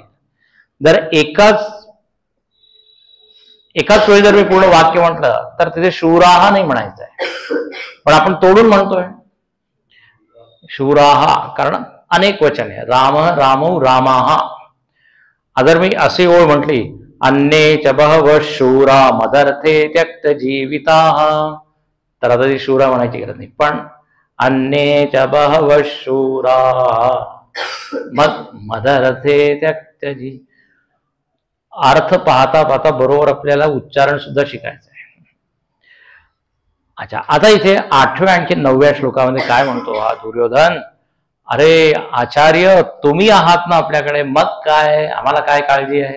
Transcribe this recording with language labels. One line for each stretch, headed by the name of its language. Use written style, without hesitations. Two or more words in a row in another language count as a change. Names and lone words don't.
Marathi: जर एकाच वेळी जर मी पूर्ण वाक्य म्हटलं तर तिथे शूराहा नाही म्हणायचं आहे, पण आपण तोडून म्हणतोय शूराहा, कारण अनेक वचन आहे.
Sanskrit: राम रामौ रामाहा.
Marathi: जर मी अशी ओळ म्हटली,
Sanskrit: अन्ये च बहवः शूरा मदर्थे त्यक्त जीविताः,
Marathi: तर आता ती शूरा म्हणायची गरज नाही, पण
Sanskrit: अन्ये च बहवः शूरा मदर्थे त्यक्त जी.
Marathi: अर्थ पाहता पाहता बरोबर आपल्याला उच्चारण सुद्धा शिकायचं आहे. अच्छा, आता इथे 8व्या आणखी 9व्या श्लोकामध्ये काय म्हणतो हा दुर्योधन, अरे आचार्य तुम्ही आहात ना आपल्याकडे, मग काय, आम्हाला काय काळजी आहे.